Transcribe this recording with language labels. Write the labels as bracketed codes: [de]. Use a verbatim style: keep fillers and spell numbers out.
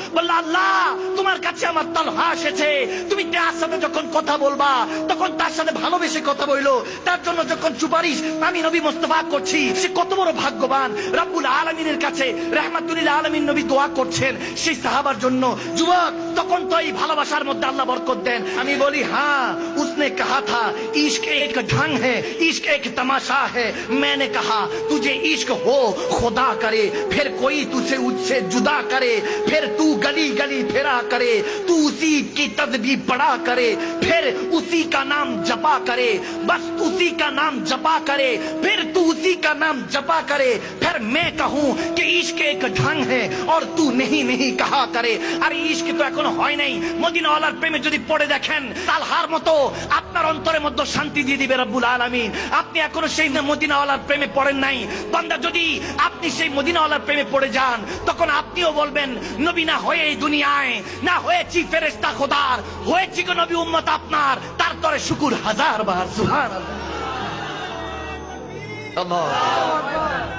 [bn] বলল আল্লাহ, তোমার কাছে আমার তালহা এসেছে, তুমি তার সাথে যখন কথা বলবা তখন তার সাথে ভালোবেসে কথা বললো, তার জন্য যখন সুপারিশ আমি নবী মুস্তাফা করছি, সে কত বড় ভাগ্যবান। রব্বুল আলামিনের কাছে রাহমাতুল আলামিন নবী দোয়া করছেন সেই সাহাবার জন্য। যুবক, তখন তো এই ভালোবাসার মধ্যে আল্লাহ বরকত দেন। আমি বলি হ্যাঁ, [hi] उसने कहा था इश्क एक ढंग है, इश्क एक तमाशा है। मैंने कहा तुझे इश्क हो खुदा करे, फिर कोई तुझे उससे जुदा करे, फिर तू गली गली फिरा करे, तू उसी की तस्बीह पढ़ा करे, फिर उसी का नाम जपा करे, बस उसी का नाम जपा करे, फिर तू उसी का नाम जपा करे, फिर मैं कहूँ कि इश्क एक ढंग है और तू नहीं नहीं कहा करे। [bn] अरे इश्क तो एखोनो हय नाई, मदीनाওয়ালার প্রেমে যদি পড়ে দেখেন তালহার মতো আপনার অন্তরের মধ্যে শান্তি দিয়ে দিবে রব্বুল আলামিন। আপনি এখনো সেই মদিনাওয়ালার প্রেমে পড়েন নাই, বান্দা যদি আপনি সেই মদিনাওয়ালার প্রেমে পড়ে যান তখন আপনিও বলবেন নবী না হয়ে এই দুনিয়ায় না হয়েছি ফেরেশতা খোদার, হয়েছি গো নবী উম্মত আপনার, তার তরে শুকুর হাজার বার সুবহানাল্লাহ। আল্লাহ